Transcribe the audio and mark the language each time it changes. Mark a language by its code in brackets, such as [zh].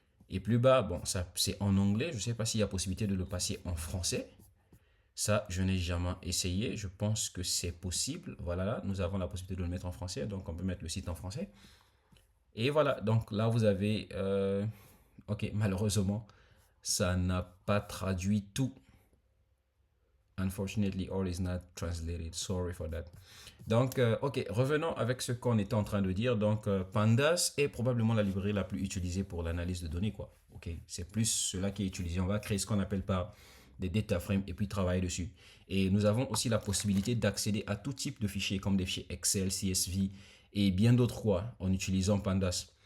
[fr] Et plus bas, bon, ça c'est en anglais. Je ne sais pas s'il y a possibilité de le passer en français. Ça, je n'ai jamais essayé. Je pense que c'est possible. Voilà, nous avons la possibilité de le mettre en français. Donc, on peut mettre le site en français. Et voilà, donc là, vous avez... ok, malheureusement, ça n'a pas traduit tout. [en] Unfortunately, all is not translated. Sorry for that. [fr] Donc, ok, revenons avec ce qu'on était en train de dire. Donc, Pandas est probablement la librairie la plus utilisée pour l'analyse de données, quoi. Ok, c'est plus cela qui est utilisé. On va créer ce qu'on appelle par des data frames et puis travailler dessus. Et nous avons aussi la possibilité d'accéder à tout type de fichiers comme des fichiers Excel, CSV et bien d'autres quoi en utilisant Pandas.